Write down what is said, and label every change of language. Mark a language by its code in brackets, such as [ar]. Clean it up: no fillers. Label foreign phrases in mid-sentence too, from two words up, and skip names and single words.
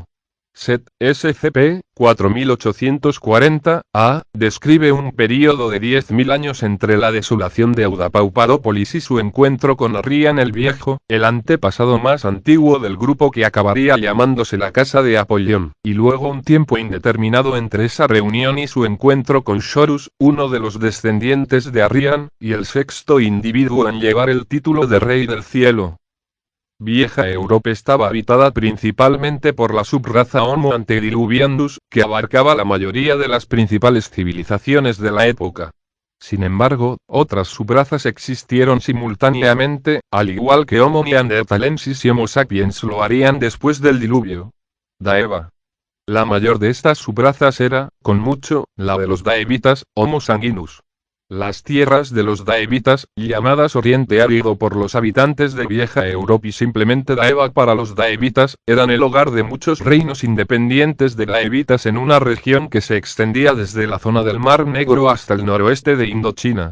[es] Set, SCP-4840-A, describe un período de 10.000 años entre la desolación de Audapaupadópolis y su encuentro con Arrian el Viejo, el antepasado más antiguo del grupo que acabaría llamándose la Casa de Apollón, y luego un tiempo indeterminado entre esa reunión y su encuentro con Shorus, uno de los descendientes de Arrian, y el sexto individuo en llevar el título de Rey del Cielo. Vieja Europa estaba habitada principalmente por la subraza Homo antediluvianus, que abarcaba la mayoría de las principales civilizaciones de la época. Sin embargo, otras subrazas existieron simultáneamente, al igual que Homo neanderthalensis y Homo sapiens lo harían después del diluvio. Daeva. La mayor de estas subrazas era, con mucho, la de los daevitas, Homo sanguinus. Las tierras de los daevitas, llamadas Oriente Árido por los habitantes de Vieja Europa y simplemente Daeva para los daevitas, eran el hogar de muchos reinos independientes de daevitas en una región que se extendía desde la zona del Mar Negro hasta el noroeste de Indochina.